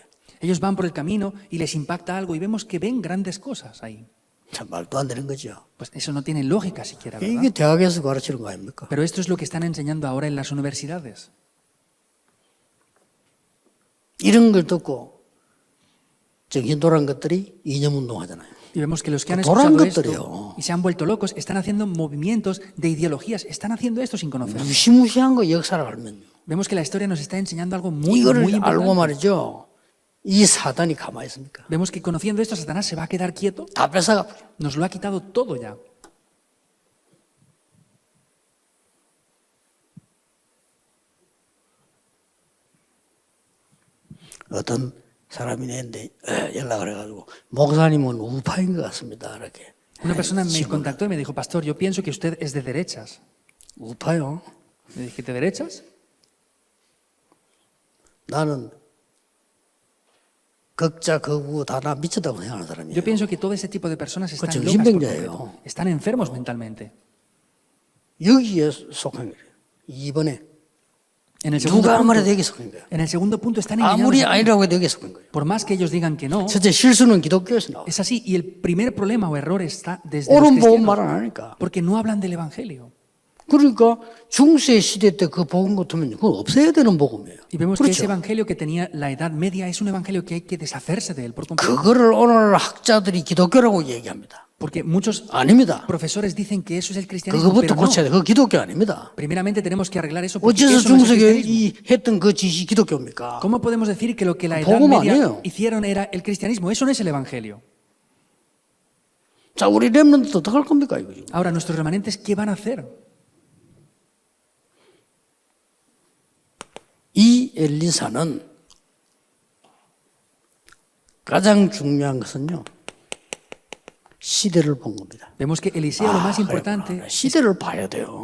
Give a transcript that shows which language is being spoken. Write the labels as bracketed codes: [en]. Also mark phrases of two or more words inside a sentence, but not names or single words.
[es] Ellos van por el camino y les impacta algo y vemos que ven grandes cosas ahí. [ko] 참 말도 안 되는 거죠. [es] Pues eso no tiene lógica siquiera, ¿verdad? [ko] 이게 대학에서 가르치는 거 아닙니까? [es] Pero esto es lo que están enseñando ahora en las universidades. [ko] 이런 걸 듣고 정신 돌아간 것들이 이념운동 하잖아요. [es] Y vemos que los que han Dorán escuchado esto [ko] 것들이요. [es] y se han vuelto locos están haciendo movimientos de ideologías, están haciendo esto sin conocer. [ko] 무시무시한 거 역사를 알면요. [es] Vemos que la historia nos está enseñando algo muy [ko] 이거를 알고 [es] importante. [ko] 말이죠. 이 사단이 가만히 있습니까? [es] Vemos que conociendo esto, Satanás se va a quedar quieto. [ko] 다 뺏어가 버려. [es] Nos lo ha quitado todo ya. [ko] 어떤 사람이 내한테 연락을 해가지고 목사님은 우파인 것 같습니다. 이렇게. [es] Una persona me [ko] 질문을. [es] contactó y me dijo, pastor, yo pienso que usted es de derechas. [ko] 우파요? [es] Le dije, ¿de derechas? [ko] 나는 극자 극우 다 나 미쳤다고 생각하는 사람이에요. [es] Yo pienso que todo ese tipo de personas están [ko] 그렇죠. [es] locas por [ko] 신병자예요. [es] completo. Están enfermos mentalmente. [ko] 여기에 속한 거예요. 이번에 [es] En el segundo [ko] 누가 아무래도 [es] punto, [ko] 여기 속한 거예요. [es] en el segundo punto están [ko] 아무리 [es] engañados. [ko] 아니라고 해도 여기 속한 거예요. [es] Por más que ellos digan que no, [ko] 첫째 실수는 기독교에서 나와요. [es] es así. Y el primer problema o error está desde los [ko] 옳은 복음 [es] cristianos. [ko] 말 안 하니까. [es] Porque no hablan del Evangelio. [ko] 그러니까 중세 시대 때 그 복음 같으면 그건 없애야 되는 복음이에요. [es] Y vemos que ese [ko] 그렇죠. [es] evangelio que tenía la Edad Media es un evangelio que hay que deshacerse de él por completo. [ko] 그거를 오늘 학자들이 기독교라고 얘기합니다. [es] Porque muchos [ko] 아닙니다. [es] profesores dicen que eso es el cristianismo, [ko] 그거부터 [es] pero no. [ko] 고쳐야 돼. 그거 기독교 아닙니다. [es] Primeramente tenemos que arreglar eso porque [ko] 어째서 [es] eso no es el [ko] 중세에 [es] cristianismo. [ko] 이 했던 그 짓이 기독교입니까? [es] ¿Cómo podemos decir que lo que la Edad [ko] 복음 [es] Media [ko] 아니에요. [es] hicieron era el cristianismo? Eso no es el evangelio. [ko] 자, 우리 렘넌트 어떡할 겁니까 이거 지금? [es] Ahora, nuestros remanentes, ¿qué van a hacer? [ko] 이 엘리사는 가장 중요한 것은요. 시대를 본 겁니다. [es] Vemos que Eliseo lo más [ko] 그랬구나. [es] importante [ko] 시대를 봐야 돼요.